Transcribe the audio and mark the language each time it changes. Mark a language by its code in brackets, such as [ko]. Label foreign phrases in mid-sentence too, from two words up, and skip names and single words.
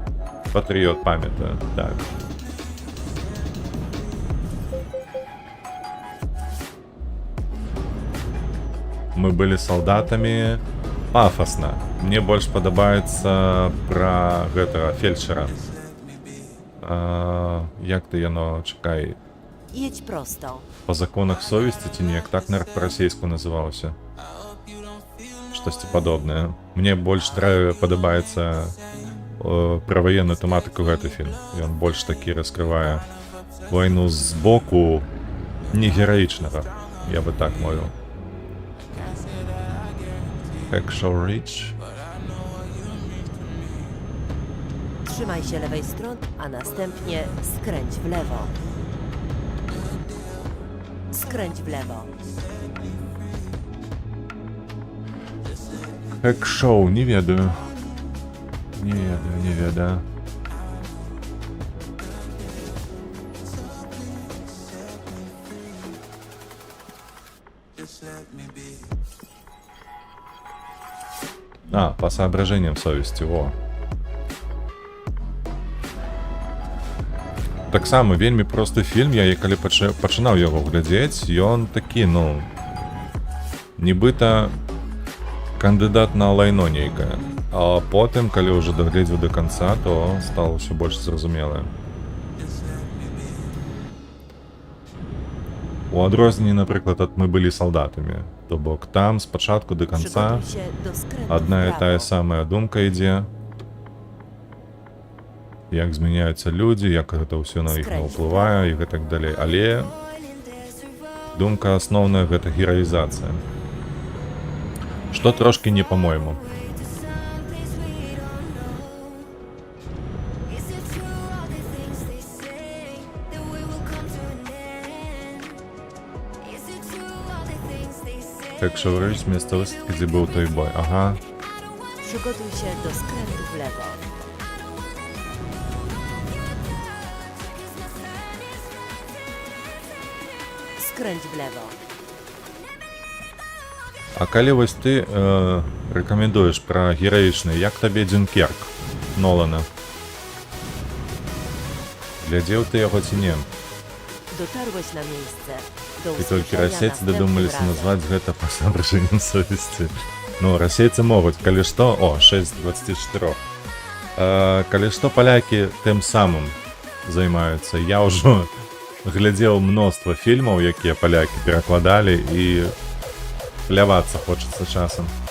[be] Патрыёт памятаю, так. Мы былі салдатамі. Пафасна. Мне больш падабаецца пра гэтага фельчара. Як ты яно, чакай. [pl] Jedź prosto. [ru] По законах совести [be] ці неяк так, наверное, по-расейску называўся. Штосьці падобнае. Мне больш падабаецца пра ваенную тэматыку гэты фільм. Ён больш такі раскрывае вайну з боку не гераічнага, я бы так мовіў. Hacksaw Ridge. [pl] Trzymaj się lewej strony, a następnie skręć w lewo. Skręć w lewo. [be] Hacksaw, не ведаю. Не ведаю. [ru] По соображениям совести, во. [be] Таксама вельмі просты фільм, я калі пачынаў яго глядзець, ён такі, нібыта кандыдат на лайно нейкае. А потым, калі ўжо дагледзеў до канца, то стало ўсё больш зразумелае. У адрозненні, напрыклад, ад мы былі салдатамі. То бок там спачатку до канца [pl] Przygotuj się do skrętu [be] одна [pl] w [be] і [pl] prawo. [be] тая самая думка ідзе. Як змяняюцца людзі, як гэта ўсё на іх ўплывае і гэтак далей. Але думка асноўная гэта гераізацыя. Што трошкі не па-мойму. Так що врыць месцовасць, дзе быў той бой. Ага. [pl] Przygotuj się do skrętu w lewo. Skręć w lewo. [be] А калі вось ты рэкамендуеш пра гераічны, як табе Дзюнкерк Нолана? Глядзеў ты яго ці не? [pl] Dotarłeś na miejsce. Do [be] І толькі [pl] usłyszenia [be] расейцы [pl] następnym [be] дадумаліся [pl] razem. [be] назваць гэта па [ru] сабражэннем совесці. [be] Ну, расейцы могуць, калі што... О, 6 з 24. Калі што, палякі тым самым займаюцца. Я ўжо глядзеў мноства фільмаў, якія палякі перакладалі, і плявацца хочацца часам.